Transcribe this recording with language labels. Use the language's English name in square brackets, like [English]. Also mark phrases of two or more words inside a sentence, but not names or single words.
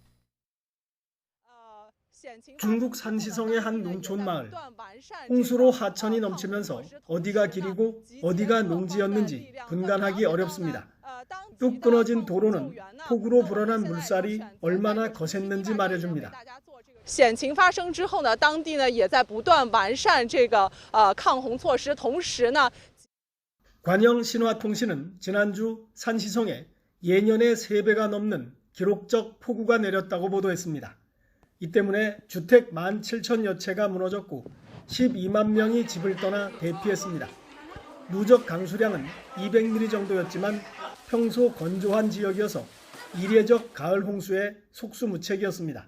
[Korean] 중국 산시성의 한 농촌 마을. 홍수로 하천이 넘치면서 어디가 길이고 어디가 농지였는지 분간하기 어렵습니다. 뚝 끊어진 도로는 폭우로 불어난 물살이 얼마나 거셌는지 말해줍니다. [Chinese] 险情发生之后呢，当地呢也在不断完善这个抗洪措施，同时呢， [Korean] 관영 신화통신은 지난주 산시성에 예년의 3배가 넘는 기록적 폭우가 내렸다고 보도했습니다. 이 때문에 주택 17,000여 채가 무너졌고 12만 명이 집을 떠나 대피했습니다. 누적 강수량은 200mm 정도였지만 평소 건조한 지역이어서 이례적 가을 홍수에 속수무책이었습니다.